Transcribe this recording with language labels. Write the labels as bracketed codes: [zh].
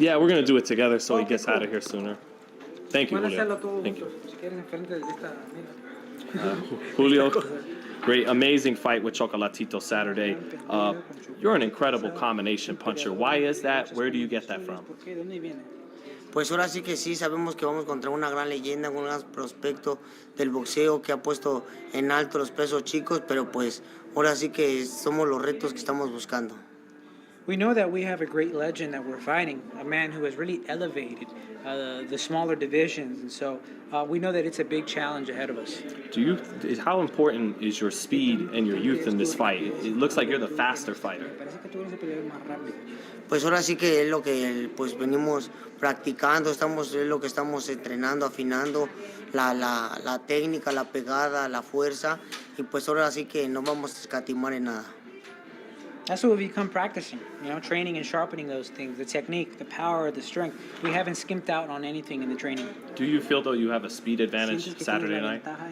[en] Yeah, we're gonna do it together so he gets out of here sooner. Thank you, Julio. Thank you. Julio, great, amazing fight with Chocolatito Saturday. You're an incredible combination puncher. Why is that? Where do you get that from? [es] Pues ahora sí que sí, sabemos que vamos contra una gran leyenda, un gran prospecto del boxeo que ha puesto en alto los pesos chicos, pero pues ahora sí que somos los retos que estamos buscando. [en] We know that we have a great legend that we're fighting, a man who has really elevated the smaller divisions, and so we know that it's a big challenge ahead of us. How important is your speed and your youth in this fight? It looks like you're the faster fighter. [es] Pues ahora sí que es lo que pues venimos practicando, es lo que estamos entrenando, afinando la técnica, la pegada, la fuerza, y pues ahora sí que no vamos a escatimar en nada. [en] That's what we've become practicing, training and sharpening those things, the technique, the power, the strength. We haven't skimped out on anything in the training. Do you feel, though, you have a speed advantage Saturday night?